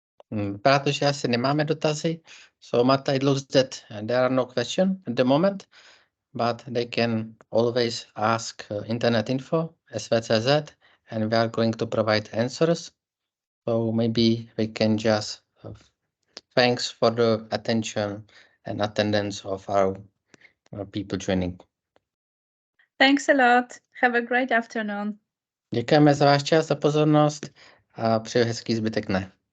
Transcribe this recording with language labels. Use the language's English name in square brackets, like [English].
[Czech] Vypadá to, že asi nemáme dotazy. [English] So Marta, it looks that there are no questions at the moment, but they can always ask internet info, SV.cz, and we are going to provide answers. So maybe we can just thanks for the attention and attendance of our people joining. Thanks a lot. Have a great afternoon. [Czech] Děkujeme za váš čas a pozornost a přeju hezký zbytek dne.